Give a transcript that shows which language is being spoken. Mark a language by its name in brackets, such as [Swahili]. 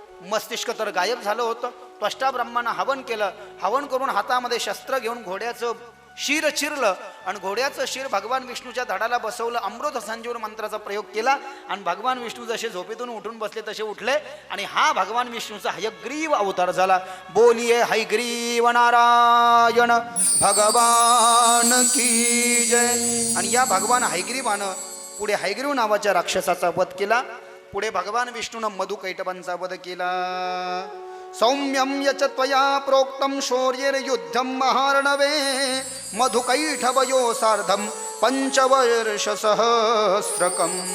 [Marathi] मस्तिष्क तर गायब झालं होतं. त्वष्टा ब्रह्मानं हवन केलं. हवन करून हातामध्ये शस्त्र घेऊन घोड्याचं शिर चिरलं आणि घोड्याचं शिर भगवान विष्णूच्या धडाला बसवलं. अमृत संजीवन मंत्राचा प्रयोग केला आणि भगवान विष्णू जसे झोपेतून उठून बसले तसे उठले आणि हा भगवान विष्णूचा हयग्रीव अवतार झाला. [Hindi] बोलिये हयग्रीव नारायण भगवान की जय. [Marathi] आणि या भगवान हयग्रीवानं पुढे हयग्रीव नावाच्या राक्षसाचा वध केला. पुढे भगवान विष्णूनं मधुकैटभांचा वध केला. [Sanskrit] सौम्यम यच त्वया प्रोक्तम शौर्ययुद्धम महार्णवे मधुकैठवयो सार्धम पंचवर्ष सहस्रकम.